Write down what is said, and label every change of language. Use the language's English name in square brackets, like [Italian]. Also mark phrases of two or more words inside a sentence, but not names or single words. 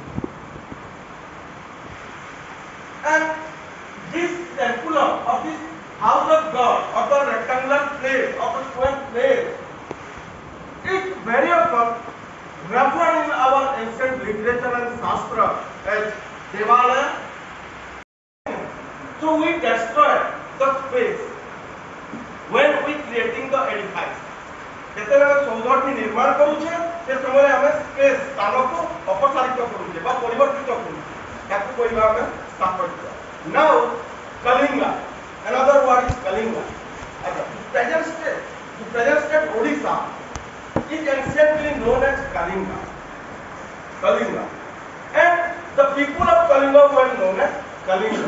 [English] And this tempulum or this house of God or the rectangular place or the square place is very often referred in our ancient literature and Shastra as Devalaya. So we destroy the space when we creating the edifice. [Odia] ଯେତେବେଳେ ସୌଧଟି ନିର୍ମାଣ କରୁଛେ ସେ ସମୟରେ ଆମେ ସ୍ପେସ୍ ସ୍ଥାନକୁ ଅପସାରିତ କରୁଛେ ବା ପରିବର୍ତ୍ତିତ କରୁଛେ ତାକୁ କହିବା ଆମେ ସ୍ଥାପତ୍ୟ. [English] Now Kalinga, another word is Kalinga. The present state Odisha is anciently known as Kalinga. Kalinga, and the people of Kalinga were known as Kalinga.